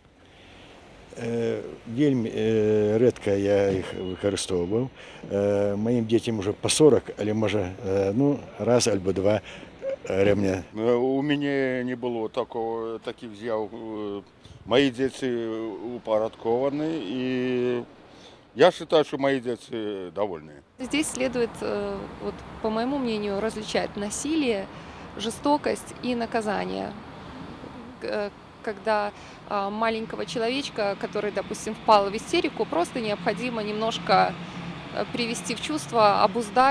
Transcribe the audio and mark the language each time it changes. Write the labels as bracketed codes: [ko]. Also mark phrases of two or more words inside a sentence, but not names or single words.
[be] Вельмі рэдка я іх выкарыстоўваў. Маім дзецям уже па 40, але можа раз альбо два рэмня. У мяне не было такіх з'яў. Мои дзеці упарадкованы, [ru] и я считаю, что мои дети довольны. Здесь следует, вот, по моему мнению, различать насилие, жестокость и наказание. Когда маленького человечка, который, допустим, впал в истерику, просто необходимо немножко привести в чувство, обуздать.